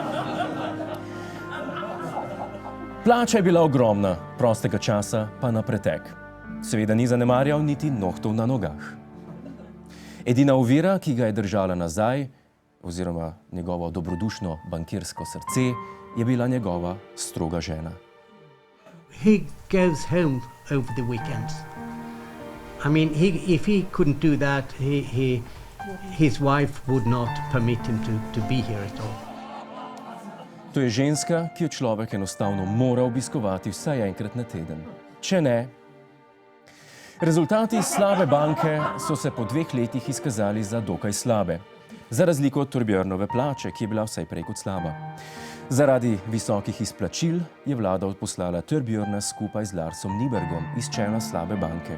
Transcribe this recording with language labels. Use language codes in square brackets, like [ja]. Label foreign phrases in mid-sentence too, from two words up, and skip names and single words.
[sl] Plača je bila ogromna, prostega časa pa na pretek. Seveda ni zanemarjal niti nohtov na nogah. Edina ovira, ki ga je držala nazaj, oziroma njegovo dobrodušno bankirsko srce, je bila njegova stroga žena. [en] He goes home over the weekends. I mean, if he couldn't do that, his wife would not permit him to be here at all. [sl] To je ženska, ki jo človek enostavno mora obiskovati vsaj enkrat na teden. Če ne, rezultati slabe banke so se po 2 letih izkazali za dokaj slabe. Za razliko od Thorbjørnove plače, ki je bila vsaj prej kot slaba. Zaradi visokih izplačil je vlada odposlala Thorbjørna skupaj z Larsom Nybergom iz čela slabe banke.